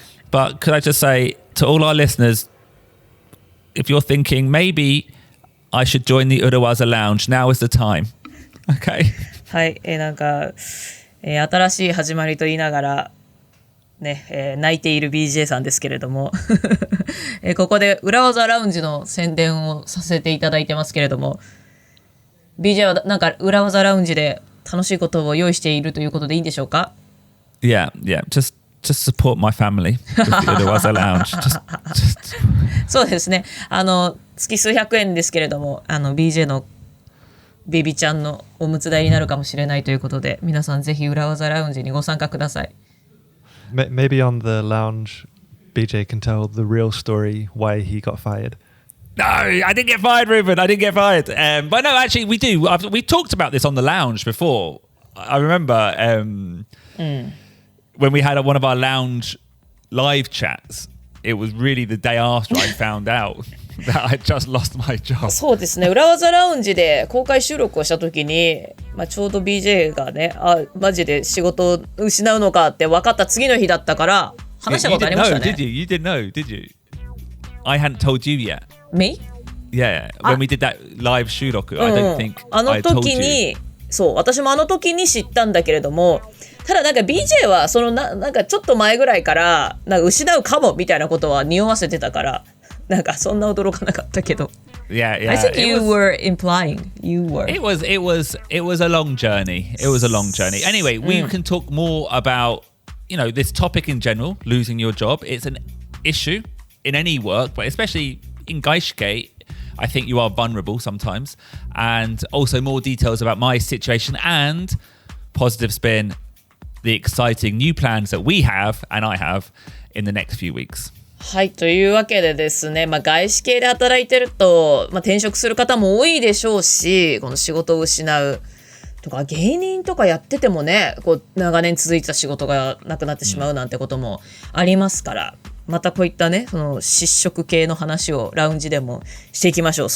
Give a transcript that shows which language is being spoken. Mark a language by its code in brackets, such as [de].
[en] But could I just say to all our listeners, if you're thinking maybe I should join the Urawaza Lounge, now is the time. Okay? [ja] はい、なんか、新しい始まりと言いながらね、泣いている BJ さんですけれども、ここで裏技ラウンジの宣伝をさせていただいてますけれども、BJ はなんか裏技ラウンジで楽しいことを用意しているということでいいんでしょうか？ [en] Yeah. Just support my family with the Urawaza Lounge. Just [ja] そうですね。月数百円ですけれども、BJ のベビちゃんのおむつ代になるかもしれないということで、皆さんぜひ裏技ラウンジにご参加ください。 [en] Maybe on the lounge, BJ can tell the real story why he got fired. No, I didn't get fired, Ruben. I didn't get fired. But no, actually, we do. We talked about this on the lounge before. I remember when we had one of our lounge live chats. It was really the day after I found out that I just lost my job. [ja] そうですね。裏技ラウンジで公開収録をした時に、ちょうど BJ がね、マジで仕事を失うのかって分かった次の日だったから話したことありましたね。 [en] You didn't know, did you? I hadn't told you yet. Me? Yeah, when we did that live 収録、I don't think I told you. [ja] そう、私もあの時に知ったんだけれども、ただなんか BJ はそのなんかちょっと前ぐらいからなんか失うかもみたいなことは匂わせてたから、なんかそんな驚かなかったけど。 [en] Yeah. I think you were implying you were. It was a long journey. It was a long journey. Anyway, we can talk more about, this topic in general, losing your job. It's an issue in any work, but especially in Gaishike, I think you are vulnerable sometimes. And also more details about my situation and positive spin, the exciting new plans that we have and I have in the next few weeks. [ja] はい、というわけでですね、外資系で働いてると、転職する方も多いでしょうし、この仕事を失うとか、芸人とかやっててもね、長年続いてた仕事がなくなってしまうなんてこともありますから、またこういったね、その失職系の話をラウンジでもしていきましょう。